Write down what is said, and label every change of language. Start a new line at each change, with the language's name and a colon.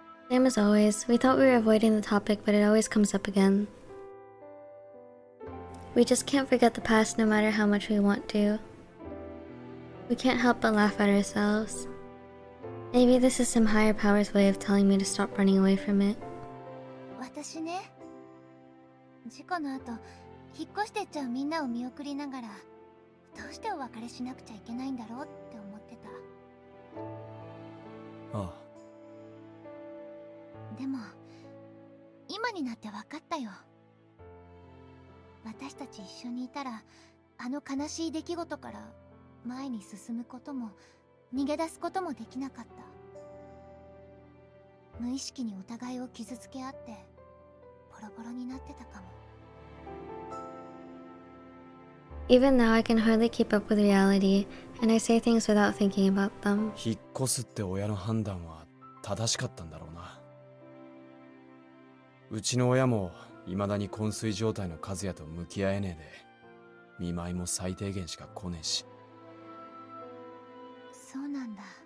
English: Same as always, we thought we were avoiding the topic, but it always comes up again. We just can't forget the past no matter how much we want to. We can't help but laugh at ourselves. Maybe this is some higher power's way of telling me to stop running away from it.
Japanese: 私ね、事故の後引っ越してっちゃうみんなを見送りながら、どうしてお別れしなくちゃいけないんだろうって思ってた。ああ。でも今になって分かったよ。私たち一緒にいたら、あの悲しい出来事から前に進むことも逃げ出すこともできなかった。無意識にお互いを傷つけ合ってボロボロになってたかも。
English: Even now I can hardly keep up with reality, and I say things without thinking about them.
Japanese: 引っ越すって親の判断は正しかったんだろうな。うちの親も未だに昏睡状態の和也と向き合えねえで、見舞いも最低限しか来ねえし。そうなんだ。